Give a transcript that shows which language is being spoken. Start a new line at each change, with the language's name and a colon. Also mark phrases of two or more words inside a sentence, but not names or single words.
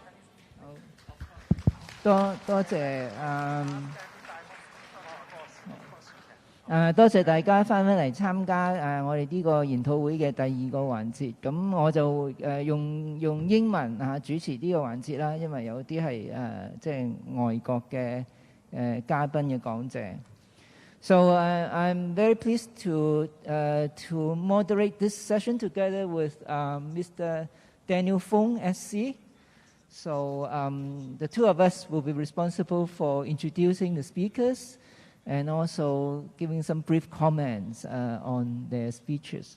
Cantonese: 多謝多謝大家翻返嚟參加我哋呢個研討會嘅第二個環節。咁我就用英文主持呢個環節啦，因為有啲係即係外國嘅嘉賓嘅講者。
English: So I'm very pleased to moderate this session together with Mr. Daniel Fung, SC. So the two of us will be responsible for introducing the speakers and also giving some brief comments on their speeches.